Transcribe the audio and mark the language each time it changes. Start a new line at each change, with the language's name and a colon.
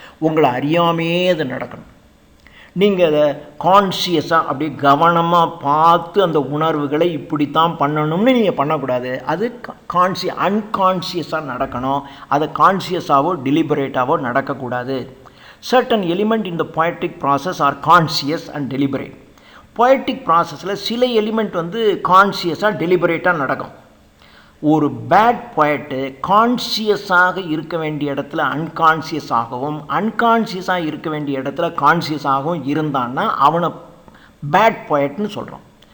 Tamil: உங்களை அறியாமே அது நடக்கணும். நீங்கள் அதை கான்சியஸாக அப்படியே கவனமாக பார்த்து அந்த உணர்வுகளை இப்படித்தான் பண்ணணும்னு நீங்கள் பண்ணக்கூடாது. அது அன்கான்சியஸாக நடக்கணும். அதை கான்சியஸாகவோ டெலிபரேட்டாகவோ நடக்கக்கூடாது.
English: certain element in the poetic process are conscious and deliberate. poetic process
Tamil: ல சில எலிமெண்ட் வந்து கான்சியஸாக டெலிபரேட்டாக நடக்கும். ஒரு பேட் பொயட்டு கான்சியஸாக இருக்க வேண்டிய இடத்துல அன்கான்சியஸாகவும், அன்கான்சியஸாக இருக்க வேண்டிய இடத்துல கான்சியஸாகவும் இருந்தான்னா அவனை பேட் பொயட்னு சொல்கிறோம்.